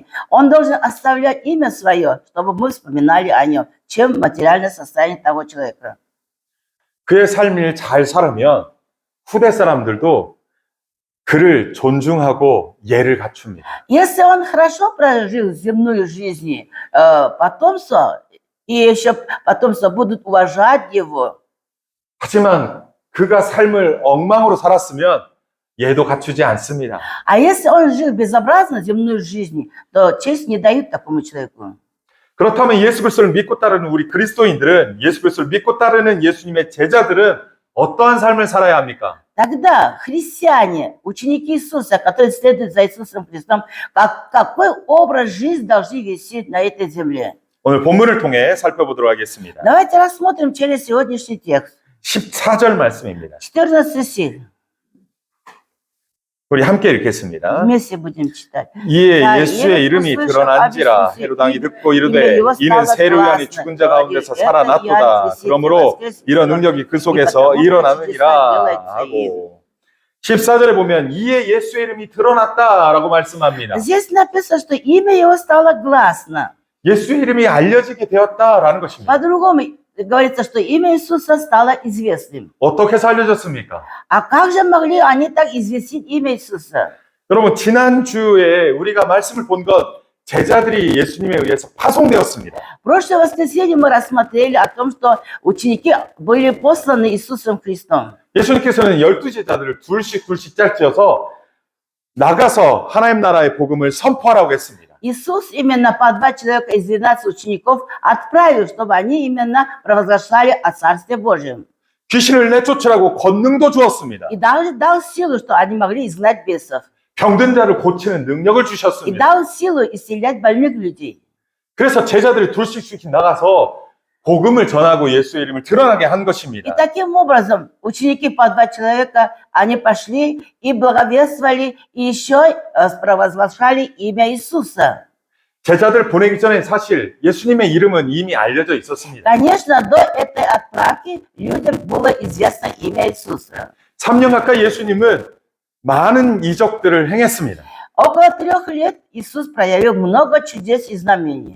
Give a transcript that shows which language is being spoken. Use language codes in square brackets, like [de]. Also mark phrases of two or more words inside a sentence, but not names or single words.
[ru] Он должен оставлять имя свое, чтобы мы вспоминали о нем, чем материальное состояние того человека. [ko] 그의 삶을 잘 살으면 후대 사람들도 그를 존중하고 예를 갖춥니다. [ru] Если он хорошо прожил земную жизнь, потомство, и еще потомство будут уважать его. [ko] 하지만 그가 삶을 엉망으로 살았으면 예도 갖추지 않습니다. [ru] А если он жил безобразно земную жизнь, то честь не дают такому человеку. [ko] 그렇다면 예수 그리스도를 믿고 따르는 우리 그리스도인들은, 예수 그리스도를 믿고 따르는 예수님의 제자들은 어떠한 삶을 살아야 합니까? [ru] Тогда христиане, ученики Иисуса, которые следуют за Иисусом Христом, какой образ жизни должны вести на этой земле? [ko] 오늘 본문을 통해 살펴보도록 하겠습니다. [ru] Давайте рассмотрим через сегодняшний текст. [ko] 14절 말씀입니다. [ru] 14 стих. [ko] 우리 함께 읽겠습니다. [ru] Вместе будем читать. [ko] 이에 예수의 이름이 드러난지라 헤롯 왕이 듣고 이르되 이는 세례 요한이 죽은 자 가운데서 살아났도다. 그러므로 이런 능력이 그 속에서 일어나느니라 하고, 14절에 보면 이에 예수의 이름이 드러났다라고 말씀합니다. [ru] Здесь написано, что имя его стало гласно. [ko] 예수의 이름이 알려지게 되었다라는 것입니다. [ru] По-другому говорится, что имя Иисуса стало известным. [ko] 어떻게 해서 알려졌습니까? [ru] А как же могли они так известить имя Иисуса? [ko] 여러분, 지난주에 우리가 말씀을 본 것, 제자들이 예수님에 의해서 파송되었습니다. [ru] В прошлое воскресенье мы рассмотрели о том, что ученики были посланы Иисусом Христом. [ko] 예수님께서는 12제자들을 둘씩 짝지어서 나가서 하나님 나라의 복음을 선포하라고 했습니다. [ru] Иисус именно по 2 человека из 12 учеников отправил, чтобы они именно провозглашали о Царстве Божьем. [ko] 귀신을 내쫓으라고 권능도 주었습니다. [ru] И дал силу, что они могли изгнать бесов. [ko] 병든 자를 고치는 능력을 [ru] И [ko] 주셨습니다. [ru] дал силу исцелять больных людей. [ko] 그래서 제자들이 둘씩 나가서 복음을 전하고 예수의 이름을 드러나게 한 [ru] И [ko] 것입니다. [ru] таким образом ученики по 2 человека, они пошли и благовествовали, и еще провозглашали имя Иисуса. [ko] 제자들 보내기 전에 사실 예수님의 이름은 이미 알려져 있었습니다. [ru] Конечно, до этой отправки людям было известно имя Иисуса. [ko] 3년 가까이 예수님은 많은 이적들을 행했습니다. [ru] Около 3 лет Иисус проявил много чудес и знамений.